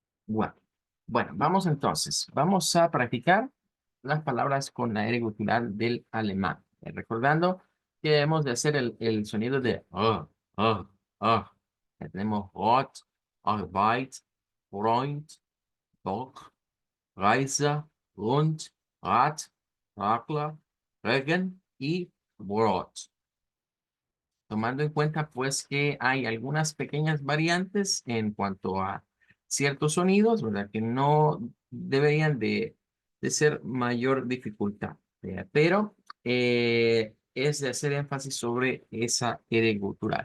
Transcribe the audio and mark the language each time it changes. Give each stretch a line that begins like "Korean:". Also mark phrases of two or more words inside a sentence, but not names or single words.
Spanish: Bueno, bueno, vamos entonces. Vamos a practicar las palabras con la R gutural del alemán. Recordando que debemos de hacer el sonido de ah, ah. Ya tenemos
German: Rot, Arbeit, Freund, Doch, Reise, Rund, Rad, Radler, Regen
Spanish: y Brot. Tomando en cuenta pues que hay algunas pequeñas variantes en cuanto a ciertos sonidos, ¿verdad? Que no deberían de ser mayor dificultad, ¿verdad? Pero es de hacer énfasis sobre esa R gutural.